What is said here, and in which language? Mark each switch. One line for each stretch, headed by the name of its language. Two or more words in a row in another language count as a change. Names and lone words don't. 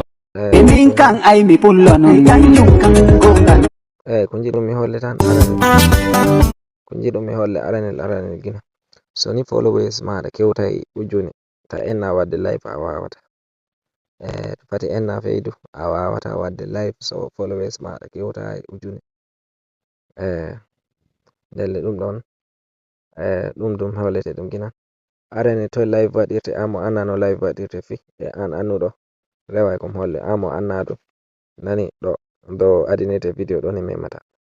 Fula: min kan ay mi pullo non kanjum kan gongal ko jiɗum mi holle tan ko jiɗum mi holle aranel gina so ni followers maɗa kewtay ujune ta enna wadde live a wawata to fati enna feydu a wawata wadde live so followers maɗa kewtay ujune ndelle ɗum hollete ɗum gina arene to live waɗirte amo anna no live waɗirte fi e an annuɗo reway kom holle amo annadu nani ɗo do adinete video ɗo ni memata